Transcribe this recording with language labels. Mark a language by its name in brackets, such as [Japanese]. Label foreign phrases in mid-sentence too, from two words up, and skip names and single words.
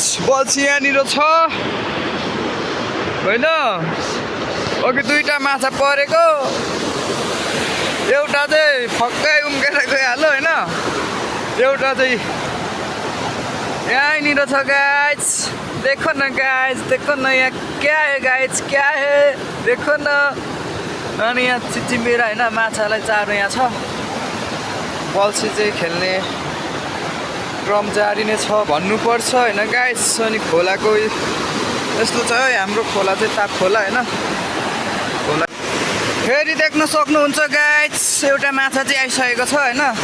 [Nepali] बल्छी यहाँनिर छ होइन, अघि दुईवटा माछा परेको, एउटा चाहिँ फक्कै उम्केर गइहाल्यो होइन, एउटा चाहिँ यहाँनिर छ गाइस। [Hindi] देखो न गाइस, देखो न यहाँ क्या है गाइस, क्या है देखो न। [Nepali] अनि यहाँ चिचिम्बिरा होइन माछालाई चारो यहाँ छ। बल्छी चाहिँ खेल्ने क्रम जारी नै छ भन्नुपर्छ होइन गाइस। अनि खोलाको यस्तो छ है, हाम्रो खोला चाहिँ ताप खोला होइन। खोला फेरि देख्न सक्नुहुन्छ गाइस, एउटा माछा चाहिँ आइसकेको छ होइन।